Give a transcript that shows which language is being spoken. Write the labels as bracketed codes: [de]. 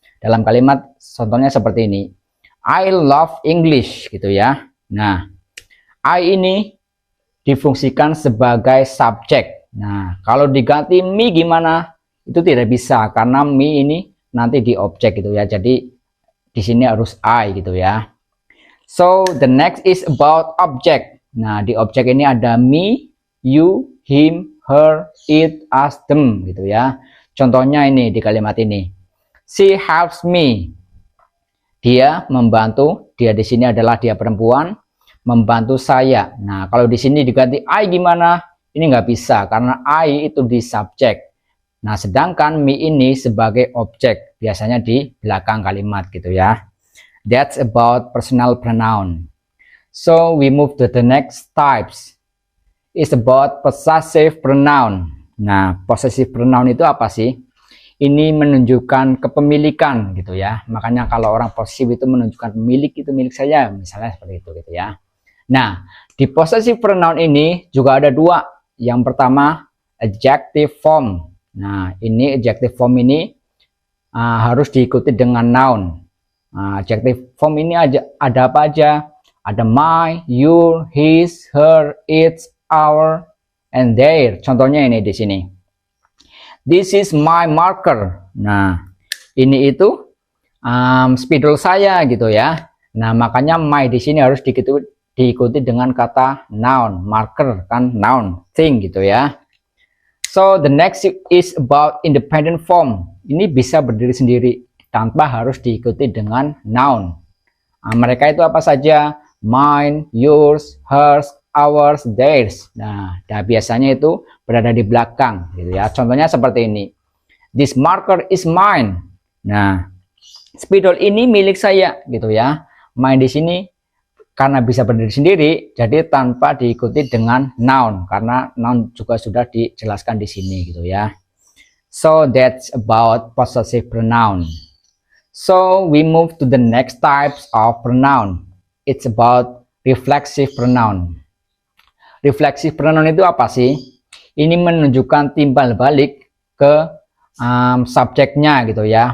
[id] Dalam kalimat contohnya seperti ini. [en] I love English [id] gitu ya. Nah, I ini difungsikan sebagai subjek. Nah, kalau diganti me gimana? Itu tidak bisa karena me ini nanti di objek gitu ya. Jadi di sini harus I gitu ya. [en] So the next is about object. [id] Nah, di objek ini ada me, you, him, her, it, us, them gitu ya. Contohnya ini di kalimat ini. [en] She helps me. [id] Dia membantu. Dia di sini adalah dia perempuan. Membantu saya. Nah, kalau di sini diganti I gimana? Ini nggak bisa karena I itu di subjek. Nah, sedangkan me ini sebagai objek, biasanya di belakang kalimat gitu ya. [en] That's about personal pronoun. So we move to the next types. It's about possessive pronoun. [id] Nah, possessive pronoun itu apa sih? Ini menunjukkan kepemilikan gitu ya. Makanya kalau orang posesif itu menunjukkan pemilik, itu milik saya, misalnya seperti itu gitu ya. Nah, di possessive pronoun ini juga ada 2. Yang pertama, adjective form. Nah, ini adjective form ini harus diikuti dengan noun. Adjective form ini ada apa aja? Ada my, your, his, her, its, our, and their. Contohnya ini di sini. [en] This is my marker. [id] Nah, ini itu spidol saya gitu ya. Nah, makanya my di sini harus diikuti dengan kata noun, marker kan noun, thing gitu ya. [en] So the next is about independent form. [id] Ini bisa berdiri sendiri tanpa harus diikuti dengan noun. Mereka itu apa saja? Mine, yours, hers, ours, theirs. Nah, biasanya itu berada di belakang gitu ya. Contohnya seperti ini. [en] This marker is mine. [id] Nah, spidol ini milik saya gitu ya. Mine di sini karena bisa berdiri sendiri, jadi tanpa diikuti dengan noun, karena noun juga sudah dijelaskan di sini gitu ya. [en] So that's about possessive pronoun. So we move to the next types of pronoun. It's about reflexive pronoun. [id] Reflexive pronoun itu apa sih? Ini menunjukkan timbal balik ke subjeknya gitu ya.